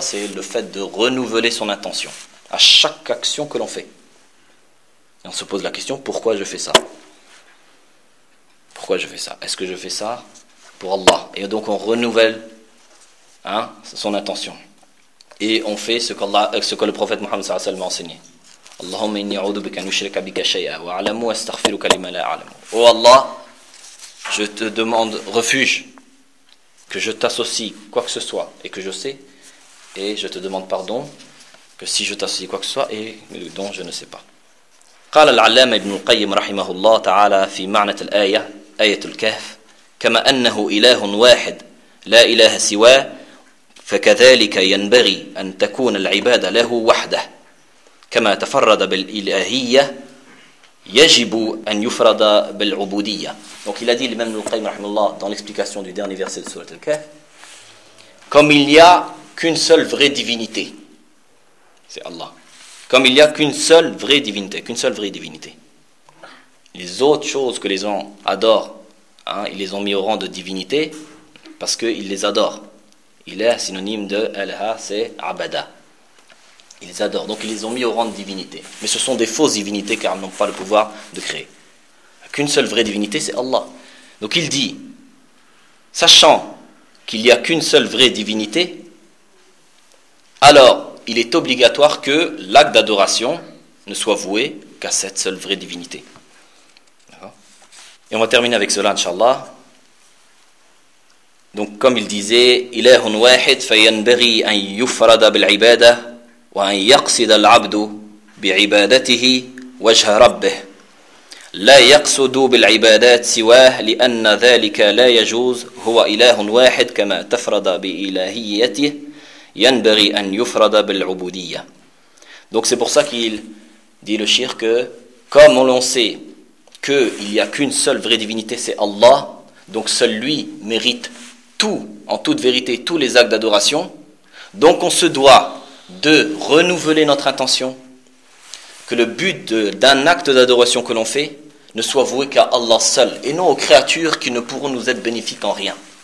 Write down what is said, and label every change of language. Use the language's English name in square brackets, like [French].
[French] C'est le fait de renouveler son intention à chaque action que l'on fait. Et on se pose la question, pourquoi je fais ça? Pourquoi je fais ça? Est-ce que je fais ça pour Allah? Et donc on renouvelle, hein, son intention. Et on fait ce que le prophète Mohammed a enseigné. [Arabic] اللهم إني أعوذ بك أن أشرك بك شيئا وأعلم وأستغفرك لما لا أعلم. [French] Oh Allah, je te demande refuge, que je t'associe quoi que ce soit et que je sais, et je te demande pardon que si je t'associe quoi que ce soit et dont je ne sais pas. [Arabic] قال العلامة ابن القيم رحمه الله تعالى في معنى الآية آية الكهف كما أنه إله واحد لا إله سواه فكذلك ينبغي أن تكون العبادة له وحده كما تفرد بالإلهية يجب أن يفرد بالعبودية. [French] Donc il a dit l'imam al-Qayyim rahimahullah dans l'explication du dernier verset de sourate al-Kahf, comme il n'y a qu'une seule vraie divinité, c'est Allah. Comme il n'y a qu'une seule vraie divinité. Les autres choses que les gens adorent, hein, ils les ont mis au rang de divinité parce qu'ils les adorent. Il est synonyme de Elha, c'est Abada. Ils les adorent, donc ils les ont mis au rang de divinité. Mais ce sont des fausses divinités car elles n'ont pas le pouvoir de créer. Qu'une seule vraie divinité, c'est Allah. Donc il dit, sachant qu'il n'y a qu'une seule vraie divinité, alors il est obligatoire que l'acte d'adoration ne soit voué qu'à cette seule vraie divinité. Et on va terminer avec cela, inshallah. Donc comme il disait, [Arabic] إِلَهٌ وَاحِدْ فَيَنْبَغِي أَنْ يُفْرَدَ بِالْعِبَادَةِ وَأَنْ يَقْصِدَ الْعَبْدُ بِعِبَادَتِهِ وَجْهَ رَبِّهِ لا يقصد بالعبادات سواه لأن ذلك لا يجوز هو إله واحد كما تفرد بإلهيته ينبغي أن يفرد بالعبودية. [French] Donc c'est pour ça qu'il dit le shir que comme on sait qu'il n'y a qu'une seule vraie divinité, c'est Allah, donc seul lui mérite tout, en toute vérité, tous les actes d'adoration, donc on se doit de renouveler notre intention, que le but d'un acte d'adoration que l'on fait ne soit voué qu'à Allah seul et non aux créatures qui ne pourront nous être bénéfiques en rien.